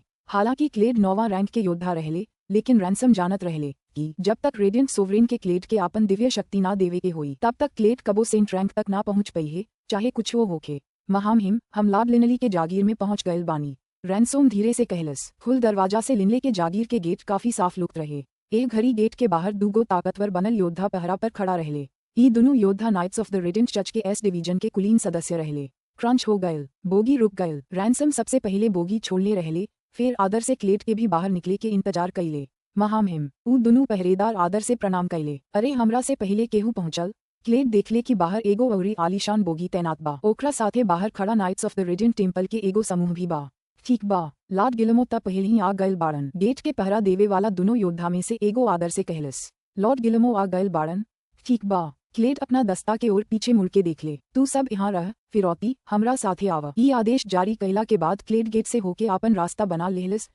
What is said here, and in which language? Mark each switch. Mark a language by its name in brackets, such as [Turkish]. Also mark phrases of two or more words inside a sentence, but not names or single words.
[Bhojpuri] हालांकि क्लेड 9वां रैंक के योद्धा रहले, लेकिन रैनसम जानत रहले कि जब तक रेडियंट सोवरेन के क्लेड के आपन दिव्य शक्ति ना देवे के होई तब तक क्लेड कबो सेंट रैंक तक ना पहुंच पई है, चाहे कुछ वो होखे। महामहिम हम लॉर्ड लिनली के जागीर में पहुंच गयल बानी। रैनसोम धीरे से कहलस। खुल दरवाजा से लिनले के जागीर के गेट काफी साफ लुक रहे। एक घड़ी गेट के बाहर दूगो ताकतवर बनल योद्धा पहरा पर खड़ा रहले। ई दोनों योद्धा नाइट्स ऑफ द रेडियंट चर्च के एस डिवीजन के कुलीन सदस्य रहले। क्रंच हो गयल। बोगी रुक गयल। रैनसम सबसे पहले बोगी छोड़ने रहले, फिर आदर से क्लेड के भी बाहर निकले के इंतजार कइले। महामहिम ऊ दोनों पहरेदार आदर से प्रणाम कइले। अरे हमरा से पहले केहू पहुंचल। क्लेड देखले कि बाहर एगो अउरी आलीशान बोगी तैनात बा। ओकरा साथे बाहर खड़ा नाइट्स ऑफ द रेडियंट टेम्पल के एगो समूह भी बा। ठीक बा, लॉर्ड गिलमो त पहले ही आ गयल बाड़न। गेट के पहरा देवे वाला दोनों योद्धा में से एगो आदर से कहलस। लॉर्ड गिलमो आ गयल बाड़न। ठीक बा। क्लेड अपना दस्ता के ओर पीछे मुड़ के देख ले। तू सब यहाँ रह, फिरौती हमरा साथे आवा। ई आदेश जारी कइला के बाद क्लेड गेट से होके आपन रास्ता बना लेहलस।